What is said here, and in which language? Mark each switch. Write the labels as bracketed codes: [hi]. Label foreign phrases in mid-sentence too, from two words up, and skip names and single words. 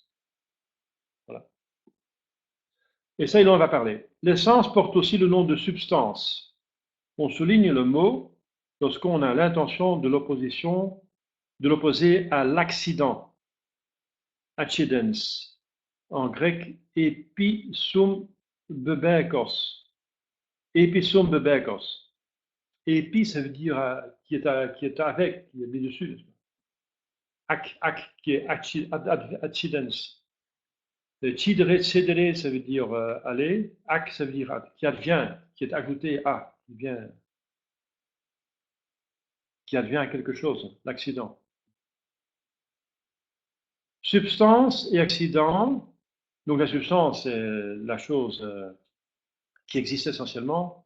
[fr] Voilà. Et ça, il en va parler. L'essence porte aussi le nom de substance. On souligne le mot lorsqu'on a l'intention de l'opposer à l'accident, accidens, en grec [el] ἐπὶ συμβεβηκός. ἐπὶ συμβεβηκός. [fr] Epi, ça veut dire qui est avec, qui est dessus. Ac, qui est accidens. [la] Cidere, cedere, [fr] ça veut dire aller. Ac, ça veut dire qui advient, qui est ajouté à, qui advient à quelque chose, l'accident. Substance et accident. Donc la substance, c'est la chose qui existe essentiellement.